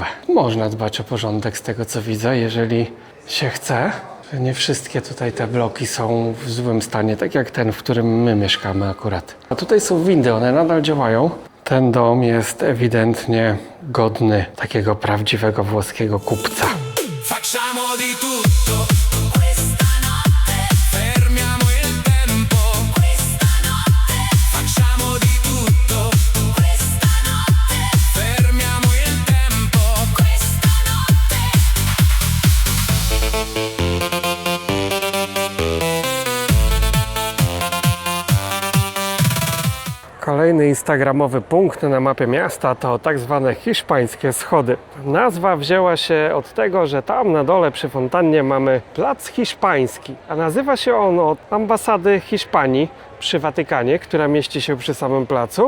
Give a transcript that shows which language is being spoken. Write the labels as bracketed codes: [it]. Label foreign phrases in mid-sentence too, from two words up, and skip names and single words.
[pl] Można dbać o porządek z tego, co widzę, jeżeli się chce. Nie wszystkie tutaj te bloki są w złym stanie, tak jak ten, w którym my mieszkamy akurat. A tutaj są windy, one nadal działają. Ten dom jest ewidentnie godny takiego prawdziwego włoskiego kupca. [it] Facciamo di tutto questa notte, fermiamo il tempo questa notte, facciamo di tutto questa notte, fermiamo il tempo questa notte. [pl] Kolejny instagramowy punkt na mapie miasta to tak zwane hiszpańskie schody. Nazwa wzięła się od tego, że tam na dole przy fontannie mamy plac hiszpański, a nazywa się on od ambasady Hiszpanii przy Watykanie, która mieści się przy samym placu.